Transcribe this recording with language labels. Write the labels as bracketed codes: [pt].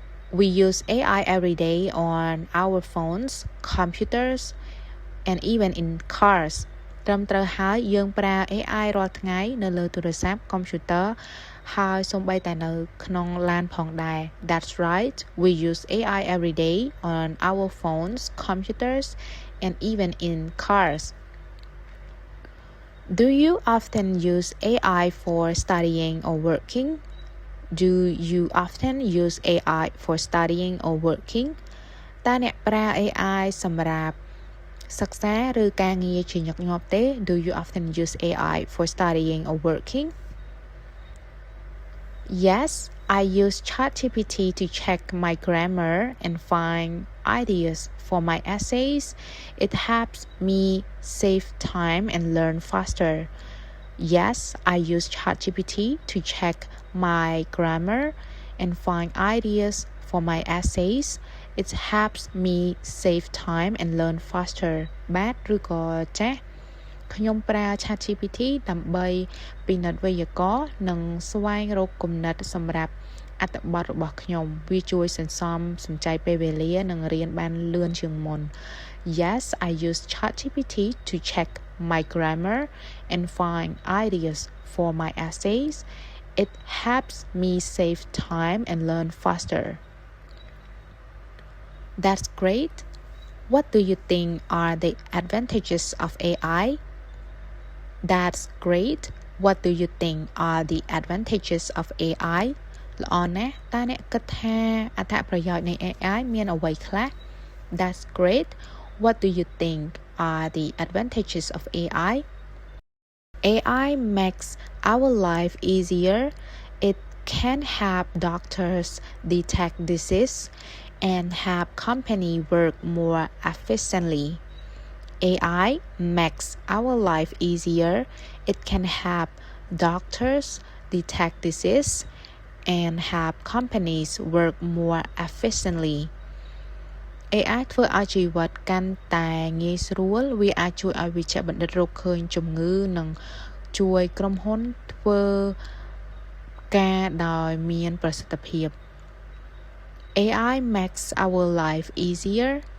[en] We use AI every day on our phones, computers, and even in cars. [km] ត្រឹមត្រូវហើយយើងប្រើ AI រាល់ថ្ងៃនៅលើទូរស័ព្ទ computer ហើយសូម្បីតែនៅក្នុងឡានផងដែរ [en] That's right. We use AI every day on our phones, computers, and even in cars. Do you often use AI for studying or working? Do you often use AI for studying or working? [km] តើអ្នកប្រើ AI សម្រាប់សិក្សាឬការងារជាញឹកញាប់ទេ [en] Do you often use AI for studying or working? Yes, I use ChatGPT to check my grammar and find ideas for my essays. It helps me save time and learn faster. Yes, I use ChatGPT to check my grammar and find ideas for my essays. It helps me save time and learn faster. [km] បាទឬក៏ចាស់ខ្ញុំប្រើ ChatGPT ដើម្បីពិនិត្យវេយ្យាករណ៍និងស្វែងរកគំនិតសម្រាប់អត្ថបទរបស់ខ្ញុំវាជួយសន្សំសំចៃពេលវេលានិងរៀនបានលឿនជាងមុន [en] Yes, I use ChatGPT to check my grammar and find ideas for my essays. It helps me save time and learn faster. That's great. What do you think are the advantages of AI? That's great. What do you think are the advantages of AI? [km] ល្អណាស់តើអ្នកគិតថាអត្ថប្រយោជន៍នៃ AI មានអ្វីខ្លះ [en] That's great. What do you think are the advantages of AI? AI makes our life easier. It can help doctors detect disease and help company work more efficiently. AI makes our life easier. It can help doctors detect disease and help companies work more efficiently. [km] AI ធ្វើឲ្យជីវិតកាន់តែងាយស្រួលវាអាចជួយឲ្យវិជ្ជបណ្ឌិតរកឃើញជំងឺនិងជួយក្រុមហ៊ុនធ្វើការដោយមានប្រសិទ្ធភាព [en] AI makes our life easier.